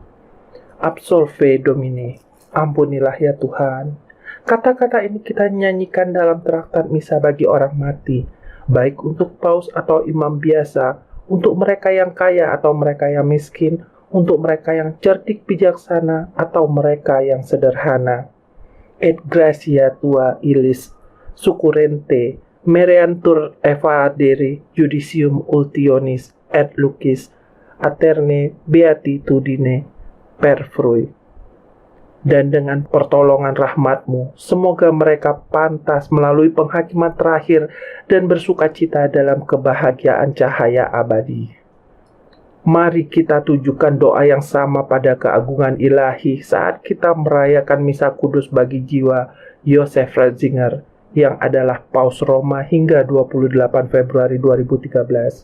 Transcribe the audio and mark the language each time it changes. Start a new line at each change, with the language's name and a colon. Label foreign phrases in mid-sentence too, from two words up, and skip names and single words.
Latin: Absolve Domine,
Indonesian: ampunilah ya Tuhan. Kata-kata ini kita nyanyikan dalam traktat misa bagi orang mati, baik untuk paus atau imam biasa, untuk mereka yang kaya atau mereka yang miskin, untuk mereka yang cerdik bijaksana atau mereka yang sederhana.
Latin: Et gratia tua illis succurrente mereantur evadere judicium ultionis et lucis aterne beatitudine perfrui.
Indonesian: Dan dengan pertolongan rahmat-Mu, semoga mereka pantas melalui penghakiman terakhir dan bersukacita dalam kebahagiaan cahaya abadi. Mari kita tujukan doa yang sama pada keagungan ilahi saat kita merayakan misa kudus bagi jiwa Joseph Ratzinger yang adalah Paus Roma hingga 28 Februari 2013.